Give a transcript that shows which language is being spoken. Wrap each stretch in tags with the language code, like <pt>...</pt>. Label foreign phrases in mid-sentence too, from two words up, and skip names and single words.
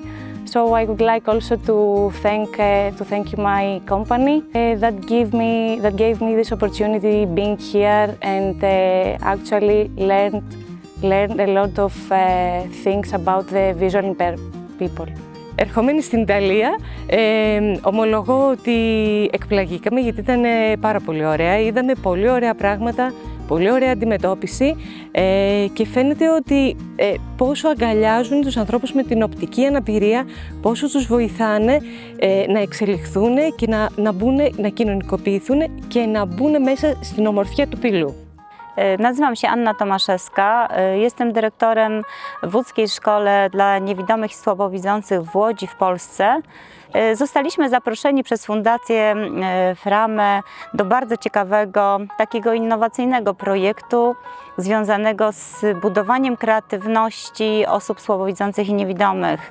<en>So I would like also to thank you my company that gave me this opportunity being here and actually learned a lot of things about the visually impaired people.</en> <el>Ερχόμενοι στην Ιταλία, ομολογώ ότι εκπλαγήκαμε γιατί ήταν πάρα πολύ ωραία. Είδαμε πολύ ωραία πράγματα, πολύ ωραία αντιμετώπιση και φαίνεται ότι πόσο αγκαλιάζουν τους ανθρώπους με την οπτική αναπηρία, πόσο τους βοηθάνε να εξελιχθούν και να κοινωνικοποιηθούν και να μπουν μέσα στην ομορφιά του πύλου.</el> <pl>Nazywam się Anna Tomaszewska, jestem dyrektorem w łódzkiej szkole dla niewidomych i słabowidzących w Łodzi w Polsce. Zostaliśmy zaproszeni przez Fundację C.A.R.E do bardzo ciekawego, takiego innowacyjnego projektu związanego z budowaniem kreatywności osób słabowidzących i niewidomych.</pl>